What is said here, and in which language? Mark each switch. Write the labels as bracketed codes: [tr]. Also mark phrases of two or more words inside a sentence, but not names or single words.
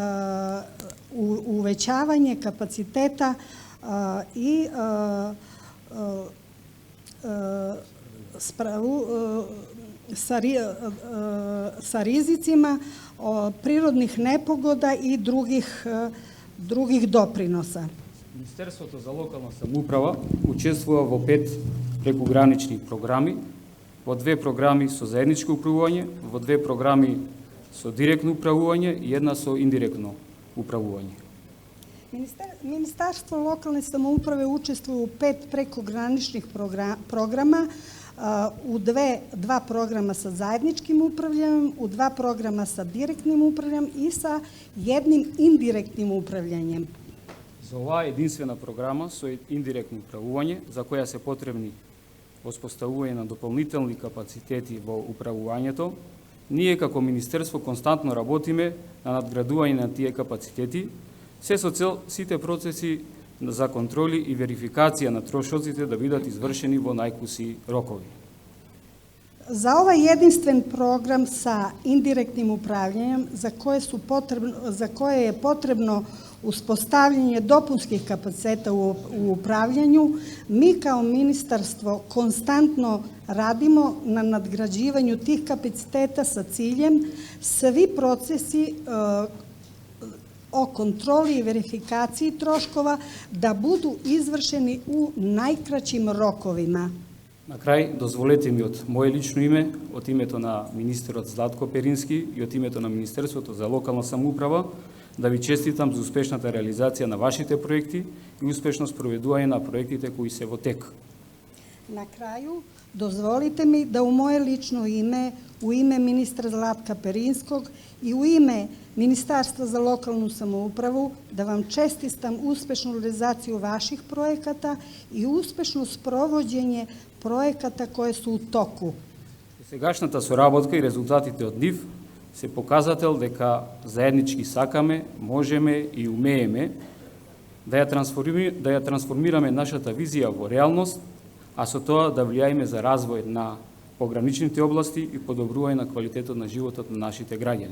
[sr] uvećavanje kapaciteta i sa rizicima prirodnih nepogoda i drugih doprinosa. [mk] Министерството за локална самоуправа учествува во 5 прекогранични програми, во 2 програми со заедничко управување, во 2 програми со директно управување и една со индиректно управување. [sr] Ministarstvo lokalne samouprave učestvuje u 5 prekograničnih programa, u 2 programa sa zajedničkim upravljanjem, u 2 programa sa direktnim upravljanjem i sa jednim indirektnim upravljanjem. [mk] За оваа единствена програма со индиректно управување, за која се потребни воспоставување на дополнителни капацитети во управувањето, ние како Министерство константно работиме на надградување на тие капацитети, се со цел сите процеси за контроли и верификација на трошоците да бидат извршени во најкуси рокови. [sr] Za ovaj jedinstven program sa indirektnim upravljanjem, za koje je potrebno uspostavljanje dopunskih kapaciteta u upravljanju, mi kao ministarstvo konstantno radimo na nadgrađivanju tih kapaciteta sa ciljem svi procesi o kontroli i verifikaciji troškova da budu izvršeni u najkraćim rokovima. [mk] На крај, дозволете ми од мое лично име, од името на министерот Златко Перински и от името на Министерството за локална самоуправа, да ви честитам за успешната реализација на вашите проекти и успешно спроведување на проектите кои се во тек. [sr] Na kraju, dozvolite mi da u moje lično ime, u ime ministra Zlatka Perinskog i u ime Ministarstva za lokalnu samoupravu, da vam čestitam uspešnu realizaciju vaših projekata i uspešno sprovođenje projekata koje su u toku. [mk] Сегашната соработка и резултатите од нив се показател дека заеднички сакаме, можеме и умееме да ја трансформираме нашата визија во реалност, а со тоа да влијаеме за развој на пограничните области и подобрување на квалитетот на животот на нашите граѓани.